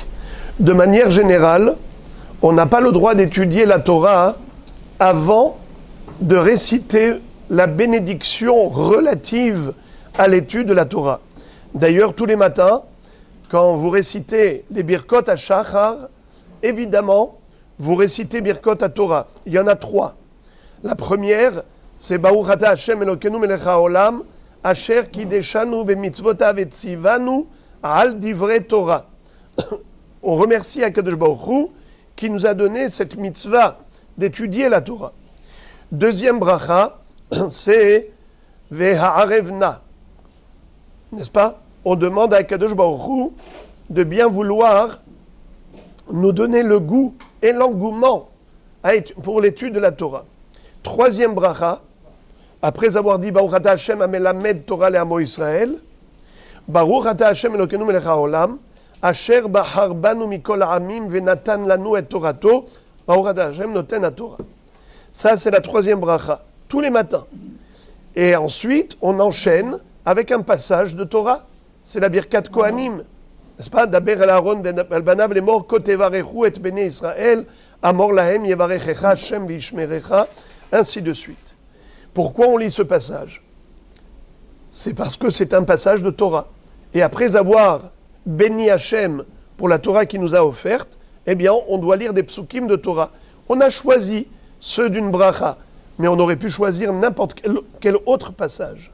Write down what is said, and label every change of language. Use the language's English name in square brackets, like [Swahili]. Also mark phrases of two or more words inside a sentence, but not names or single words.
[French] De manière générale, on n'a pas le droit d'étudier la Torah avant de réciter la bénédiction relative à l'étude de la Torah. D'ailleurs, tous les matins, quand vous récitez les Birkot à Shachar, évidemment, vous récitez Birkot à Torah. Il y en a 3. La première, c'est [Hebrew] ברוך אתה השם אלוקינו מלך העולם אשר קדשנו במצוותיו וצוונו על דברי תורה. [French] On remercie Akadosh Baruch Hu qui nous a donné cette mitzvah d'étudier la Torah. Deuxième bracha, c'est Veha'arevna. N'est-ce pas? On demande à Akadosh Baruch Hu de bien vouloir nous donner le goût et l'engouement pour l'étude de la Torah. Troisième bracha, après avoir dit [Hebrew] ברוך אתה השם המלמד תורה לעמו ישראל ברוך אתה השם אלוקינו מלך העולם אשר בחר בנו מכל העמים ונתן לנו את תורתו ברוך אתה השם נותן התורה. [French] Ça, c'est la troisième bracha, tous les matins. Et ensuite, on enchaîne avec un passage de Torah. C'est la Birkat Kohanim, n'est-ce pas? [Hebrew] דבר אל אהרן אל בניו לאמר כה תברכו את בני ישראל אמור להם יברכך השם וישמרך, [French] ainsi de suite. Pourquoi on lit ce passage? C'est parce que c'est un passage de Torah. Et après avoir béni Hashem pour la Torah qu'il nous a offerte, eh bien, on doit lire des psukim de Torah. On a choisi ceux d'une bracha, mais on aurait pu choisir n'importe quel autre passage.